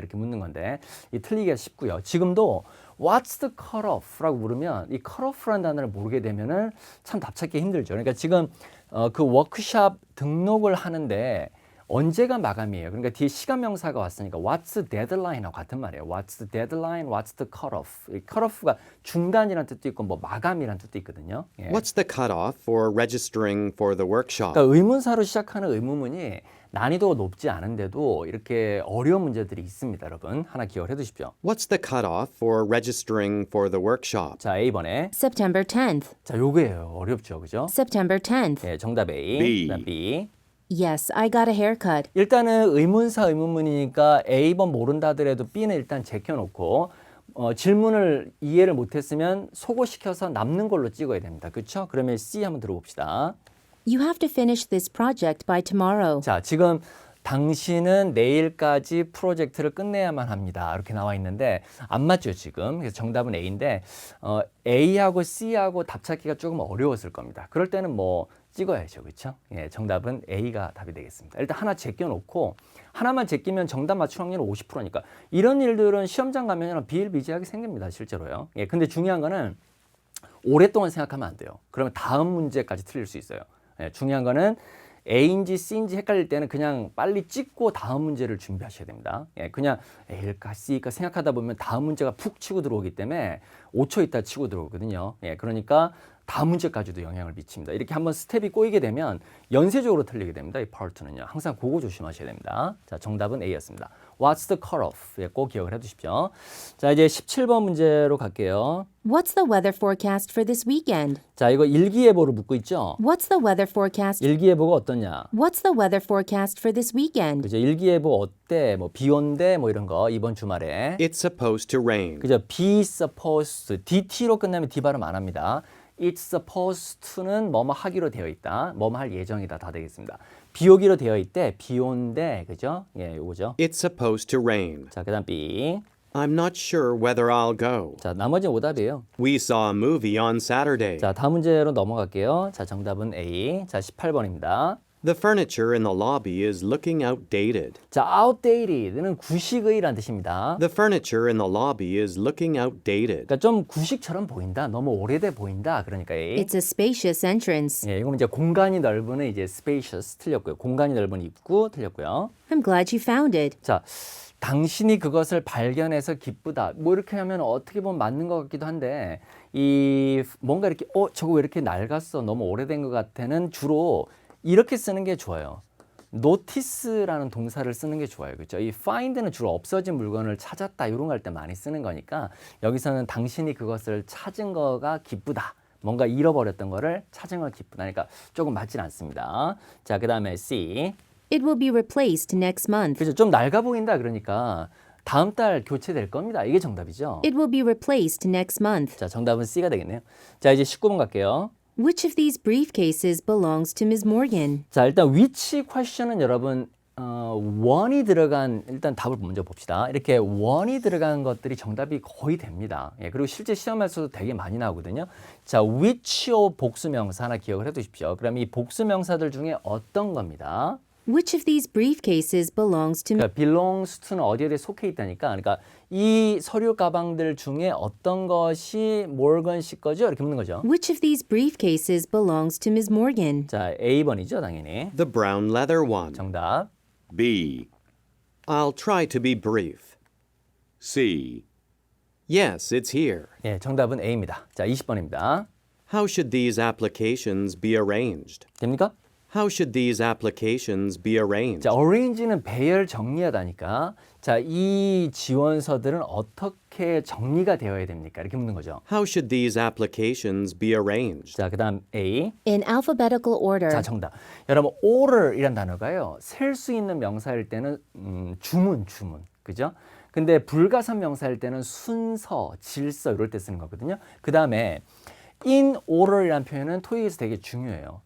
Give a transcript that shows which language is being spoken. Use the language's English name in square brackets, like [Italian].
[Korean] 이렇게 묻는 건데 이 틀리기가 쉽고요. 지금도 [English] What's the cut-off [Korean] 라고 물으면 이 cut-off라는 단어를 모르게 되면은 참 답 찾기 힘들죠. 그러니까 지금 그 워크샵 등록을 하는데 언제가 마감이에요? 그러니까 뒤에 시간 명사가 왔으니까 [English] what's the deadline [Korean] 하고 같은 말이에요. [English] What's the deadline? What's the cutoff? [Korean] 이 cutoff가 중단이라는 뜻도 있고 뭐 마감이라는 뜻도 있거든요. 예. [English] What's the cutoff for registering for the workshop? [Korean] 그러니까 의문사로 시작하는 의문문이 난이도가 높지 않은데도 이렇게 어려운 문제들이 있습니다, 여러분. 하나 기억을 해두십시오. [English] What's the cutoff for registering for the workshop? [Korean] 자, A번에. [English] September 10th. [Korean] 자, 요거예요. 어렵죠, 그죠? [English] September 10th. [Korean] 예, 정답 A. B. 그다음 B. [English] Yes, I got a haircut. [Korean] 일단은 의문사 의문문이니까 A번 모른다 하더라도 B는 일단 제껴놓고 질문을 이해를 못했으면 속어시켜서 남는 걸로 찍어야 됩니다. 그렇죠? 그러면 C 한번 들어봅시다. [English] You have to finish this project by tomorrow. [Korean] 자, 지금 당신은 내일까지 프로젝트를 끝내야만 합니다. 이렇게 나와 있는데 안 맞죠, 지금. 그래서 정답은 A인데 A하고 C하고 답 찾기가 조금 어려웠을 겁니다. 그럴 때는 뭐 찍어야죠. 그렇죠? 예, 정답은 A가 답이 되겠습니다. 일단 하나 제껴놓고 하나만 제끼면 정답 맞출 확률은 50%니까 이런 일들은 시험장 가면 비일비재하게 생깁니다. 실제로요. 예, 근데 중요한 거는 오랫동안 생각하면 안 돼요. 그러면 다음 문제까지 틀릴 수 있어요. 예, 중요한 거는 A인지 C인지 헷갈릴 때는 그냥 빨리 찍고 다음 문제를 준비하셔야 됩니다. 예, 그냥 A일까 C일까 생각하다 보면 다음 문제가 푹 치고 들어오기 때문에 5초 있다 치고 들어오거든요. 예, 그러니까 다음 문제까지도 영향을 미칩니다. 이렇게 한번 스텝이 꼬이게 되면 연쇄적으로 틀리게 됩니다. 이 파트는요. 항상 그거 조심하셔야 됩니다. 자, 정답은 A였습니다. [English] What's the cutoff? [Korean] 예, 꼭 기억을 해두십시오. 자, 이제 17번 문제로 갈게요. [English] What's the weather forecast for this weekend? [Korean] 자, 이거 일기예보를 묻고 있죠. [English] What's the weather forecast? [Korean] 일기예보가 어떠냐? [English] What's the weather forecast for this weekend? [Korean] 그죠? 일기예보 어때? 뭐 비 온대? 뭐 이런 거 이번 주말에. [English] It's supposed to rain. [Korean] 그죠? be supposed DT로 끝나면 D 발음 안 합니다. [English] It's supposed to [Korean] 는 뭐뭐 하기로 되어 있다. 뭐뭐 할 예정이다. 다 되겠습니다. 비 오기로 되어 있대. 비 온대. 그죠? 예, 요거죠. [English] It's supposed to rain. [Korean] 자, 그다음 B. [English] I'm not sure whether I'll go. [Korean] 자, 나머지는 오답이에요. [English] We saw a movie on Saturday. [Korean] 자, 다음 문제로 넘어갈게요. 자, 정답은 A. 자, 18번입니다. [English] The furniture in the lobby is looking outdated. [Korean] 자, outdated는 구식의라는 뜻입니다. [English] The furniture in the lobby is looking outdated. [Korean] 그러니까 좀 구식처럼 보인다. 너무 오래돼 보인다. 그러니까 A. [English] It's a spacious entrance. [Korean] 예, 이건 이제 공간이 넓은 이제 spacious 틀렸고요. 공간이 넓은 입구 틀렸고요. [English] I'm glad you found it. [Korean] 자, 당신이 그것을 발견해서 기쁘다. 뭐 이렇게 하면 어떻게 보면 맞는 것 같기도 한데 이 뭔가 이렇게 저거 왜 이렇게 낡았어. 너무 오래된 것 같아는 주로 이렇게 쓰는 게 좋아요. notice라는 동사를 쓰는 게 좋아요. 그렇죠? 이 find는 주로 없어진 물건을 찾았다 이런 거 할 때 많이 쓰는 거니까 여기서는 당신이 그것을 찾은 거가 기쁘다. 뭔가 잃어버렸던 거를 찾은 거 기쁘다. 그러니까 조금 맞진 않습니다. 자, 그다음에 C. [English] It will be replaced next month. [Korean] 그죠? 좀 낡아 보인다 그러니까 다음 달 교체될 겁니다. 이게 정답이죠. [English] It will be replaced next month. [Korean] 자, 정답은 C가 되겠네요. 자, 이제 19번 갈게요. [English] Which of these briefcases belongs to Ms. Morgan? [Korean] 자, 일단 which question은 여러분 원이 들어간 일단 답을 먼저 봅시다. 이렇게 원이 들어간 것들이 정답이 거의 됩니다. 예, 그리고 실제 시험에서도 되게 많이 나오거든요. 자, which의 복수명사 하나 기억을 해두십시오. 그럼 이 복수명사들 중에 어떤 겁니다. [English] Which of these briefcases belongs to [Korean] 그러니까 belongs to는 어디에 속해 있다니까. 그러니까 이 서류 가방들 중에 어떤 것이 모건 씨 거죠? 이렇게 묻는 거죠. [English] Which of these briefcases belongs to Ms. Morgan? [Korean] 자, A번이죠, 당연히. [English] The brown leather one. [Korean] 정답. B. [English] I'll try to be brief. [Korean] C. [English] Yes, it's here. [Korean] 예, 정답은 A입니다. 자, 20번입니다. [English] How should these applications be arranged? [Korean] 됩니까? [English] How should these applications be arranged? [Korean] 자, arrange는 배열 정리하다니까. 자, 이 지원서들은 어떻게 정리가 되어야 됩니까? 이렇게 묻는 거죠. [English] How should these applications be arranged? [Korean] 자, 그다음 A. [English] In alphabetical order. [Korean] 자, 정답. 여러분, order이란 단어가요. 셀 수 있는 명사일 때는 주문. 그죠? 근데 불가산 명사일 때는 순서, 질서 이럴 때 쓰는 거거든요. 그다음에 in order이라는 표현은 토익에서 되게 중요해요.